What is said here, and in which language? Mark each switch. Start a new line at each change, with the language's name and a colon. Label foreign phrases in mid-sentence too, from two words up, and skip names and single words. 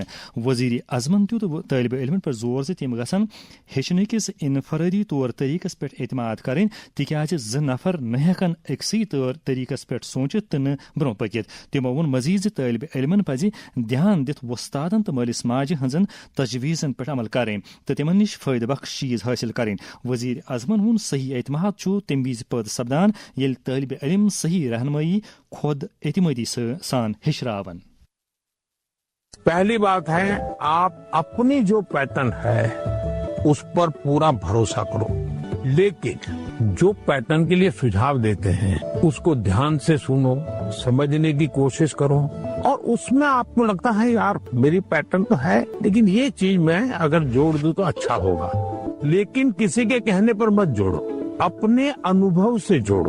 Kashmiri: وزیر اعظمن دیُت طالب علمن پٮ۪ٹھ زور زِ تِم گژھن ہیٚچھنٕکِس انفرٲدی طور طریقس پٮ۪ٹھ اعتماد کرٕنۍ تِکیازِ 2 نفر نہٕ ہٮ۪کن أکسٕے طریقس پٮ۪ٹھ سوٗنچِتھ تہٕ نہٕ برٛونٛہہ پٔکِتھ. تِمو ووٚن مزید زِ طالب علمن پزِ دھیان دِتھ وۄستادن تہٕ مٲلِس ماجہِ ہٕنٛزن تجویٖزن پٮ۪ٹھ عمل کرٕنۍ تہٕ تِمن نِش فٲیدٕ بخش چیٖز حٲصِل کرٕنۍ. وزیر اعظمن ووٚن صحیح اعتماد چھُ تمہِ وِزِ پٲدٕ سپدان ییٚلہِ طالب علم صحیح رہنمائی خود اعتمادی سان ہیٚچھراون.
Hindi: पहली बात है आप अपनी जो पैटर्न है उस पर पूरा भरोसा करो, लेकिन जो पैटर्न के लिए सुझाव देते हैं उस को ध्यान से सुनो, समझने की कोशिश करो, और उस में आप को लगता है यार मेरी पैटर्न तो है लेकिन यह चीज़ मैं अगर जोड़ दूँ तो अच्छा होगा, लेकिन किसी के कहने पर मत जोड़ो, अपने अनुभव से जोड़ो.